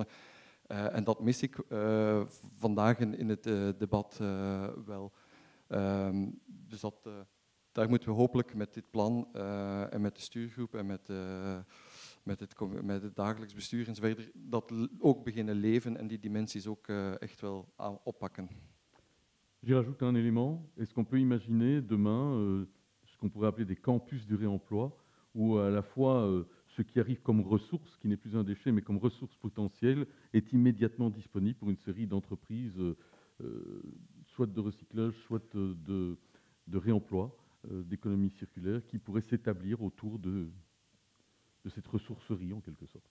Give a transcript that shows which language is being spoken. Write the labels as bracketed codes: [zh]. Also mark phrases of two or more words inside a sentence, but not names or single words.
[nl] En dat mis ik vandaag in het debat wel. Dus daar moeten we hopelijk met dit plan en met de stuurgroep en met het dagelijks bestuur enzovoort, dat ook beginnen leven en die dimensies ook echt wel oppakken. [fr] J'y rajoute un élément. Est-ce qu'on peut imaginer demain ce qu'on pourrait appeler des campus du réemploi, où à la fois ce qui arrive comme ressource, qui n'est plus un déchet, mais comme ressource potentielle, est immédiatement disponible pour une série d'entreprises, soit de recyclage, soit de réemploi, d'économie circulaire, qui pourraient s'établir autour de cette ressourcerie, en quelque sorte.